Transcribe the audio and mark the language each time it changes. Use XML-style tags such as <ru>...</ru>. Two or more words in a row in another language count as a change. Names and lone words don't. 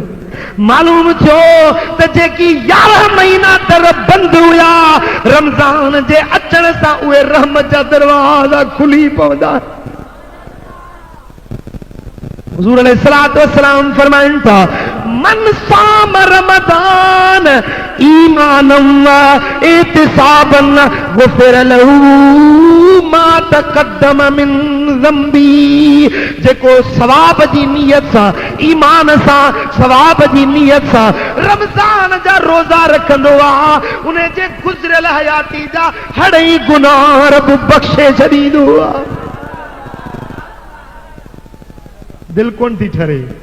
<sd>मालूम थियो त जेकी 11 महीना दर बंदि हुआ रमज़ान जे अचण सां उहे रहमत जा दरवाज़ा खुली पवंदा।</sd> <ar>حضور عليه الصلاة والسلام</ar> <sd>फरमाइनि था</sd> <ar>من صام رمضان إيمانا و احتسابا غفر له ما تقدم من ذنبه.</ar> <sd>जेको सवाब जी नियत सां, ईमान सां, सवाब जी नियत सां रमज़ान जा रोज़ा रखंदो आहे उन जे गुज़िरियल हयाती जा हड़ई गुनाह रब बख़्शे छॾींदो आहे। दिल कोन थी ठरे।</sd>